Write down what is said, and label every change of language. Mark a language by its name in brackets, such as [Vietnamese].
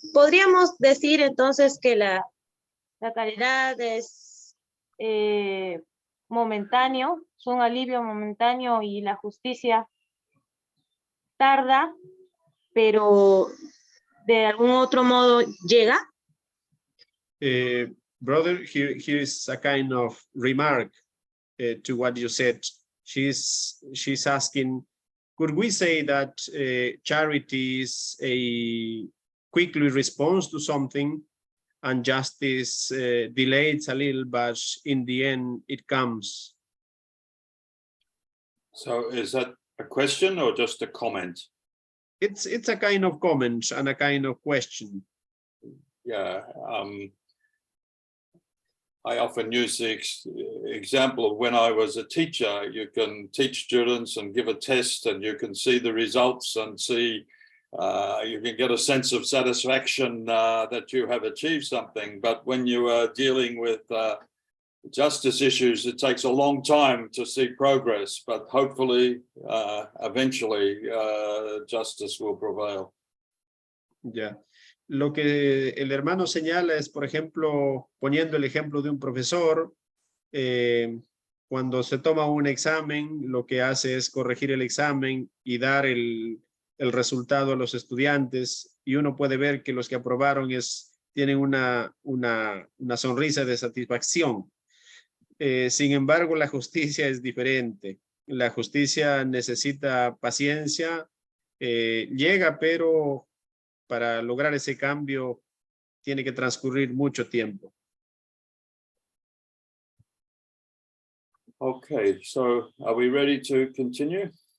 [Spanish] ¿Podríamos decir entonces que la caridad es momentáneo, es un alivio momentáneo y la justicia tarda, pero de algún otro modo llega? [English] Brother, here is a kind of remark to what you said. She's asking, could we say that charity is a quickly response to something and justice delays a little, but in the end it comes? So is that a question or just a comment? It's a kind of comment and a kind of question. Yeah, I often use the example of when I was a teacher. You can teach students and give a test and you can see the results and see, you can get a sense of satisfaction that you have achieved something. But when you are dealing with justice issues, it takes a long time to see progress, but hopefully, eventually, justice will prevail. Yeah. [Spanish] Lo que el hermano señala es, por ejemplo, poniendo el ejemplo de un profesor, cuando se toma un examen, lo que hace es corregir el examen y dar el resultado a los estudiantes, y uno puede ver que los que aprobaron es tienen una sonrisa de satisfacción. Sin embargo, la justicia es diferente. La justicia necesita paciencia, llega, pero para lograr ese cambio tiene que transcurrir mucho tiempo. [English] Okay, so are we ready to continue?